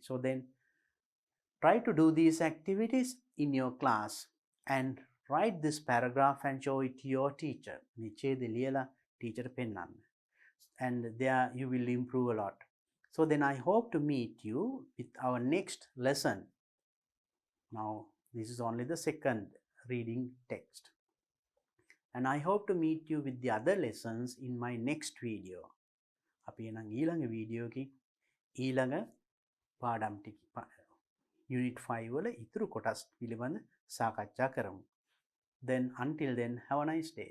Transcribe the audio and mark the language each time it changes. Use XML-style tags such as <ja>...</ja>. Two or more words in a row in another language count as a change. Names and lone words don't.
<en>So then try to do these activities in your class and write this paragraph and show it to your teacher.</en> <si>නිචේද ලියලා teacher පෙන්නන්න.</si> <en>And there you will improve a lot. So then I hope to meet you with our next lesson. Now this is only the second reading text. And I hope to meet you with the other lessons in my next video.</en> <si>අපි එනම් ඊළඟ වීඩියෝ එකකින් ඊළඟ පාඩම් ටික Unit 5 වල ඉතුරු කොටස් පිළිබඳ සාකච්ඡා කරමු.</si> <en>Then until then, have a nice day.</en>